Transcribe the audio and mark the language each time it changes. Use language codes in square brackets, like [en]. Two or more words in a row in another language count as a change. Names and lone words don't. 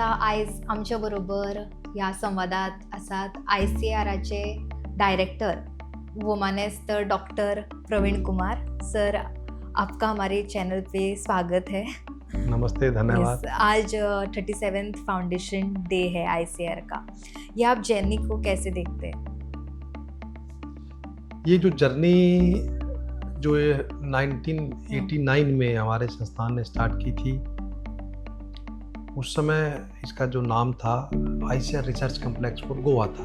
[kok] आज आमच्या बरोबर ह्या संवादात आसात ICARचे डायरेक्टर वो माने तर डॉक्टर प्रवीण कुमार सर। [hi] आपका हमारे चैनल पे स्वागत है। नमस्ते, धन्यवाद। आज 37th [en] foundation day [hi] है ICAR का, ये आप जर्नी को कैसे देखते हैं? ये जो जर्नी जो 1989 में हमारे संस्थान ने स्टार्ट की थी, उस समय इसका जो नाम था ICAR रिसर्च कॉम्प्लेक्स फॉर गोवा था।